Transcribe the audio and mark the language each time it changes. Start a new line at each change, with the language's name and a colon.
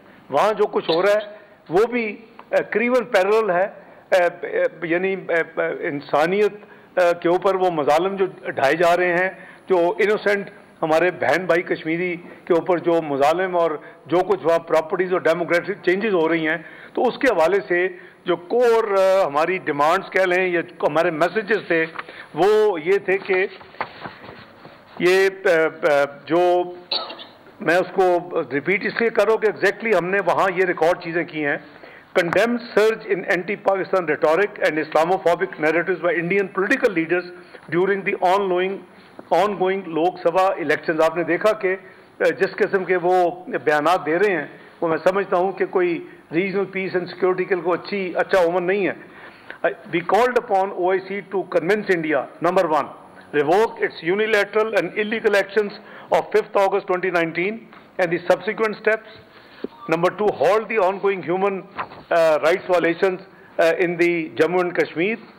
Urdu: وہاں جو کچھ ہو رہا ہے وہ بھی قریباً پیرلل ہے, یعنی انسانیت کے اوپر وہ مظالم جو ڈھائے جا رہے ہیں, جو انوسینٹ ہمارے بہن بھائی کشمیری کے اوپر جو مظالم اور جو کچھ وہاں پراپرٹیز اور ڈیموگرافک چینجز ہو رہی ہیں, تو اس کے حوالے سے جو کور ہماری ڈیمانڈز کہہ لیں یا ہمارے میسیجز تھے وہ یہ تھے کہ یہ جو میں اس کو ریپیٹ اس لیے کروں کہ ایگزیکٹلی ہم نے وہاں یہ ریکارڈ چیزیں کی ہیں.
English: Condemned surge in anti-Pakistan rhetoric and Islamophobic narratives by Indian political leaders during the ongoing Lok Sabha elections.
Urdu: آپ نے دیکھا کہ جس قسم کے وہ بیانات دے رہے ہیں وہ میں سمجھتا ہوں کہ کوئی ریجنل پیس اینڈ سیکورٹی کے لیے اچھا عمل نہیں ہے.
English: We called upon OIC to convince India, number one, revoke its unilateral and illegal actions of 5th August 2019 and the subsequent steps. Number two, halt the ongoing human rights violations in the Jammu and Kashmir.